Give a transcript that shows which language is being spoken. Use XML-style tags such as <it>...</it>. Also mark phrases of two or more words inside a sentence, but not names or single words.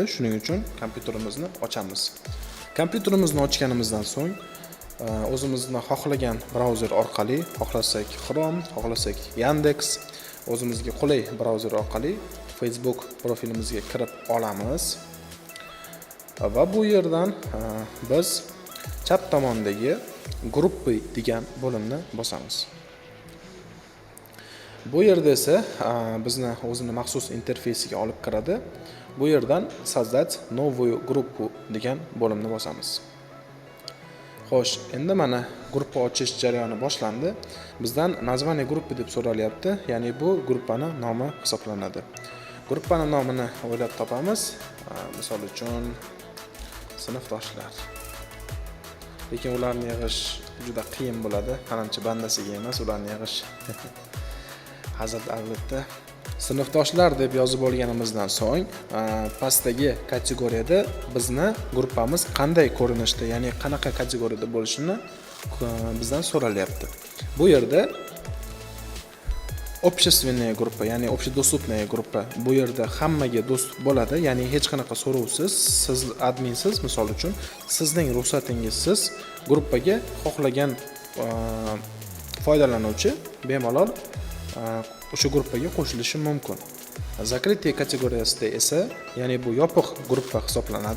<uz>Shuning uchun kompyuterimizni ochamiz. Kompyuterimizni ochganimizdan so'ng o'zimizni xohlagan brauzer orqali, xohlasak Chrome, xohlasak Yandex, o'zimizga qulay brauzer orqali Facebook profilimizga kirib olamiz. Va bu yerdan biz chap tomondagi gruppi degan bo'limni bosamiz. Bu yerda esa bizni o'zini maxsus interfeysiga olib kiradi. Bu yerdan</uz> <ru>создать новую группу</ru> <uz>degan bo'limni bosamiz. Xo'sh, endi mana gruppa ochish jarayoni boshlandi. Bizdan</uz> <ru>naзвание группы</ru> <uz>deb so'ralyapti. Ya'ni bu gruppaning nomi hisoblanadi. Gruppaning nomini o'ylab topamiz. Misol uchun sinfdoshlar. Lekin ularni yig'ish juda qiyin bo'ladi. Qancha bandasiga emas, ularni yig'ish. Hazil albatta. Sinfdoshlar deb yozib olganimizdan so'ng, pastdagi kategoriyada bizni gruppamiz qanday ko'rinishda, ya'ni qanaqa kategoriyada bo'lishini bizdan so'ralyapti. Bu yerda</uz> <ru>общественная группа, ya'ni общедоступная группа.</ru> <uz>Bu yerda hammaga do'st bo'ladi, ya'ni hech qanaqa so'rovsiz, siz adminsiz, misol uchun, sizning ruxsatingizsiz gruppaga xohlagan foydalanuvchi bemalol o'sha gruppaga qo'shilishi mumkin. Закрытие kategoriyasida esa, ya'ni bu yopiq gruppa hisoblanadi.</uz>